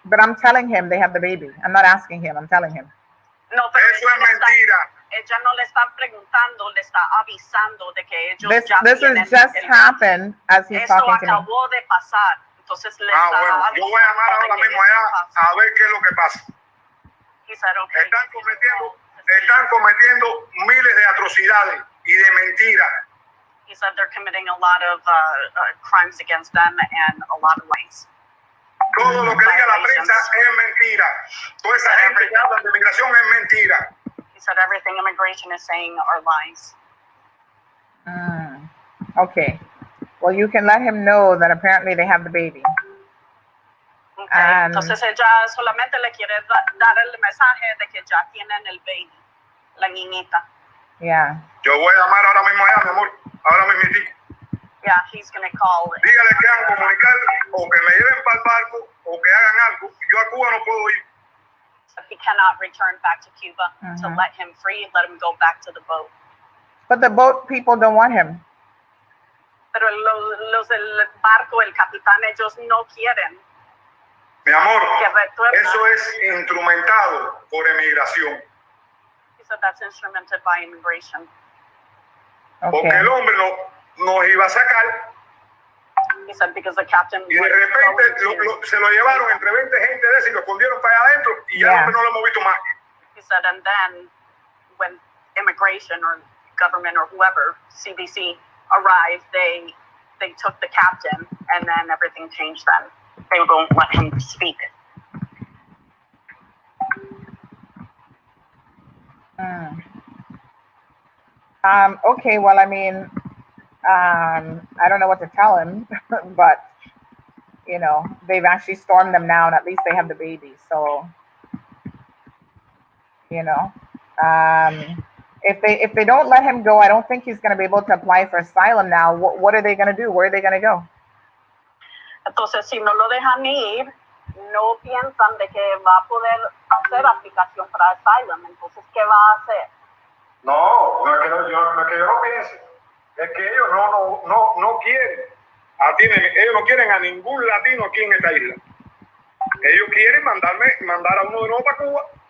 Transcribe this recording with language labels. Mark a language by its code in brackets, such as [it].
[en] But I'm telling him they have the baby. I'm not asking him, I'm telling him. [es] No, pero eso es mentira. Ella no le está preguntando, le está avisando de que ellos [en] This has just happened as he's talking to me. [es] Esto acabó de pasar. Entonces le bueno, yo voy a llamar ahora mismo allá a ver qué es lo que pasa. [en] He said, okay, [es] están cometiendo miles de atrocidades y de mentiras. [en] He said they're committing a lot of crimes against them and a lot of lies. [es] Todo lo que diga la prensa es mentira. Toda esa gente que habla de inmigración es mentira. [en] He said everything immigration is saying are lies. Okay. Well, you can let him know that apparently they have the baby. Okay. [es] Entonces ella solamente le quiere dar el mensaje de que ya tienen el baby, la niñita. [en] Yeah. [es] Yo voy a llamar ahora mismo allá, mi amor. Ahora mismo. [en] Yeah, he's going to call. [es] Dígale que hagan comunicar o que me lleven para el barco o que hagan algo. Yo a Cuba no puedo ir. [en] He cannot return back to Cuba to let him free, let him go back to the boat. But the boat people don't want him. [es] Pero los del barco, el capitán, ellos no quieren. Mi amor, eso es instrumentado por emigración. [en] He said that's instrumented by immigration. Okay. [es] Porque el hombre nos iba a sacar. [en] He said because the captain [es] y de repente se lo llevaron entre 20 gente de eso y lo escondieron para allá adentro y ya no lo hemos visto más. [en] He said, and then when immigration or government or whoever, CBC, arrived, they took the captain and then everything changed then. They won't let him speak. Okay, well, I mean, I don't know what to tell him, but, you know, they've actually stormed them now, and at least they have the baby. So, you know, if they don't let him go, I don't think he's going to be able to apply for asylum now. What are they going to do? Where are they going to go? [es] Entonces, si no lo dejan ir, no piensan de que va a poder hacer aplicación para asylum. Entonces, ¿qué va a hacer? No es que yo no piense. Es que ellos no quieren. Ellos no quieren a ningún latino aquí en esta isla. Ellos quieren mandar a uno de nuevo para Cuba.